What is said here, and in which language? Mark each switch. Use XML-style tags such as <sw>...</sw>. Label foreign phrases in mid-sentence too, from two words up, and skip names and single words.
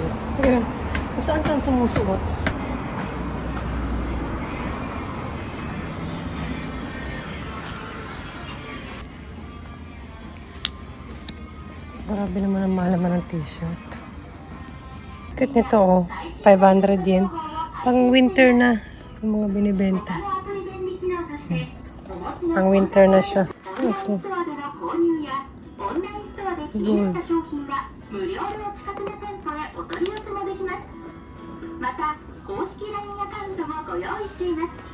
<tl>Kung saan-saan sumusuot. Grabe naman ang mahal naman ng t-shirt. Kit nito, oh. 500 yen. Pang winter na yung mga binibenta. Pang winter na siya. Ito.</tl> <en>Good.</en> <ja>無料でお近くの店舗へお取り寄せもできます。また公式 LINE アカウントもご用意しています。</ja>